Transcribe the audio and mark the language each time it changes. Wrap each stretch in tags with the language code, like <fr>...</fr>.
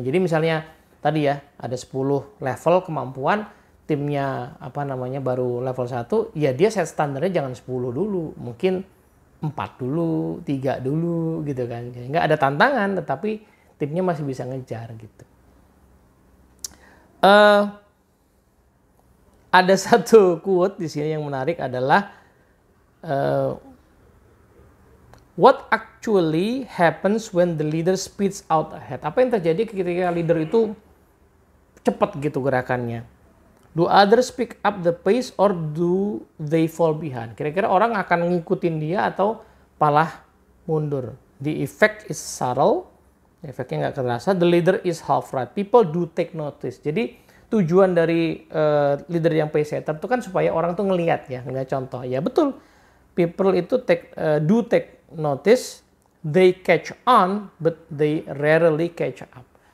<id>Jadi misalnya tadi ya ada 10 level kemampuan, timnya baru level 1, ya dia set standarnya jangan 10 dulu, mungkin 4 dulu, 3 dulu gitu kan. Nggak ada tantangan, tetapi timnya masih bisa ngejar gitu. Ada satu quote di sini yang menarik adalah</id> <en>uh, what actually happens when the leader speeds out ahead.</en> <id>Apa yang terjadi ketika leader itu cepat gitu gerakannya?</id> <en>Do others pick up the pace or do they fall behind?</en> <id>Kira-kira orang akan ngikutin dia atau malah mundur.</id> <en>The effect is subtle.</en> <id>Efeknya nggak kerasa.</id> <en>The leader is half right. People do take notice.</en> <id>Jadi tujuan dari leader yang pace setter itu kan supaya orang tuh ngelihat ya, ngelihat contoh. Ya betul.</id> <en>People itu do take notice. They catch on, but they rarely catch up.</en>